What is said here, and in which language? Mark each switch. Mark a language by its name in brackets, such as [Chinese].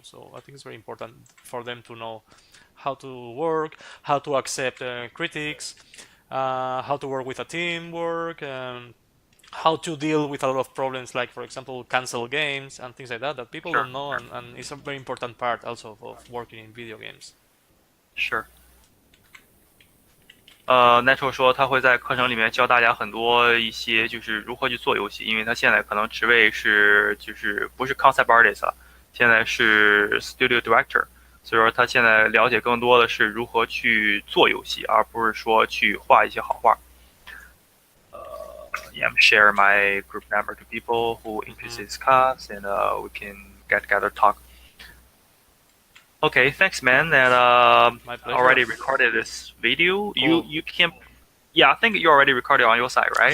[English] So I think it's very important for them to know how to work, how to accept critics, how to work with a teamwork, how to deal with a lot of problems, like for example, cancel games and things like that people sure, don't know, and it's a very important part also of working in video games. sure. [Chinese] Natural 说他会在课程里面教大家很多一些就是如何去做游戏，因为他现在可能职位是就是不是 concept artist 了，现在是 studio director，所以说他现在了解更多的是如何去做游戏，而不是说去画一些好画。 [English] Yeah, I'm share my group number to people who interested Hmm. in this class, and we can get together talk. Okay, thanks, man. And My pleasure. already recorded this video. You Cool. you can, yeah, I think you already recorded on your side, right?